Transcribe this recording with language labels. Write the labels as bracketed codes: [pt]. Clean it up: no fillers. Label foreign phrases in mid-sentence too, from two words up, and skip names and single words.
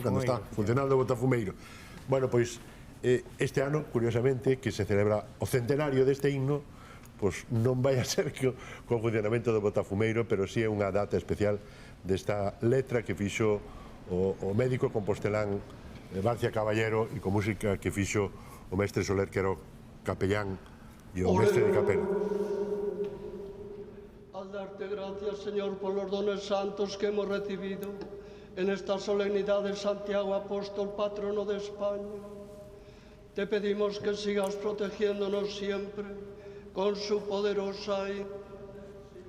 [gl] Cando está funcionando o botafumeiro. Bueno, pois, este ano, curiosamente, que se celebra o centenario deste himno, pois non vai a ser co funcionamento do botafumeiro, pero si é unha data especial desta letra que fixo o médico compostelán Barcia Caballero e con música que fixo o mestre Soler, que era o capellán e o mestre de capela. [es] Al darte gracias, Señor, por los dones santos que hemos recibido en esta solemnidad de Santiago Apóstol, patrono de España, te pedimos que sigas protegiéndonos siempre con su poderosa intercesión.